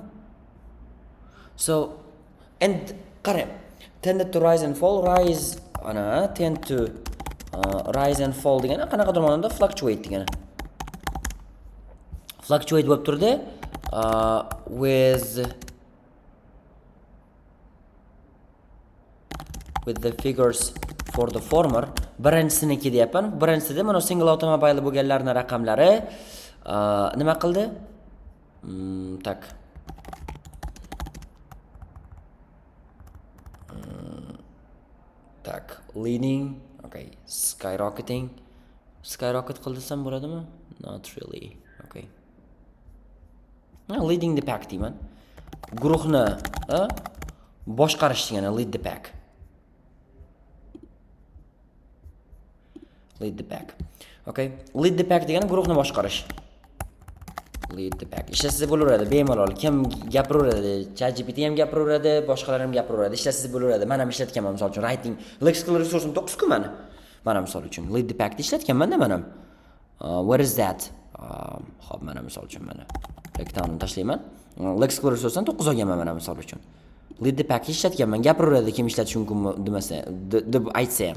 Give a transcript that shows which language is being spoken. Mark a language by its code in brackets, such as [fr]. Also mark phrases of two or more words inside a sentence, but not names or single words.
[en] So, [uz] and qarang, [en] tended to rise and fall. [uz] Rise, ana [en] tend to rise and fall [uz] degani qanaqadir ma'noda fluctuate degani. [en] Fluctuate [uz] bo'lib turdi [en] with the figures for the former. [uz] Birinchisiniki deyapman. Birinchisida mana [en] single automobile [uz] bo'lganlarning raqamlari nima qildi? Tak. [en] Tak, leading, okay, skyrocketing, Skyrocket [uz] qil desam bo'ladimi? [en] Not really. Okay. Leading the pack deyman. [uz] Guruhni boshqarish degani [en] lead the pack. Lead the pack. Okay. Lead the pack [uz] degani guruhni boshqarish. [en] Lead the pack. [uz] Ishlasa bo'laveradi, bemalol. Kim gapiraveradi, ChatGPT ham gapiraveradi, boshqalar ham gapiraveradi. Ishlasa bo'laveradi. Men ham ishlatganman, misol uchun [en] writing lexical resource'im [uz] 9 ku meni. Mana misol uchun [en] lead the pack [uz] ishlatganman-da men ham. [en] What is that? [uz] Xo'p, mana misol uchun mana reklamani tashlayman. [en] Lexical resource'dan [uz] 9 olganman mana misol uchun. [en] Lead the pack [uz] ishlatganman, gapiraveradi kim ishlatish mumkinmi demasa, deb aytsa ham.